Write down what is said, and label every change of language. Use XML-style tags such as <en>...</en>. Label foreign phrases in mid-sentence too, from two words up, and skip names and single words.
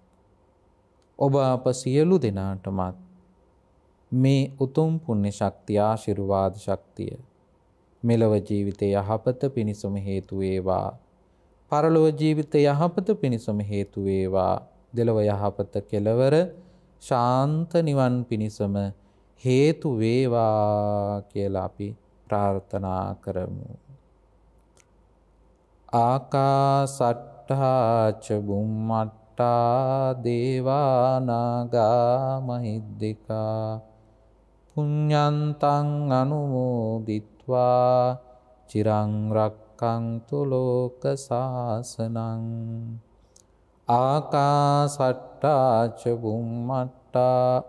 <si>ඔබ අප සියලු දෙනාටමත් මේ උතුම් පුණ්‍ය ශක්තිය ආශිර්වාද ශක්තිය මෙලව ජීවිතයේ යහපත පිණිසම හේතු වේවා. පරලොව ජීවිතයේ යහපත පිණිසම හේතු වේවා. දෙලොව යහපත කෙලවර ශාන්ත නිවන් පිණිසම හේතු වේවා කියලා අපි ප්‍රාර්ථනා කරමු.</si> <pi>ආකාසට්ඨා ච බුම්මට්ඨා දේවානාගා මහිද්దికා පුඤ්ඤන්තං අනුමෝදිත්වා චිරං රක්ඛන්තු ලෝක සාසනං ආකාසට්ටා ච බුම්මට්ටා</pi>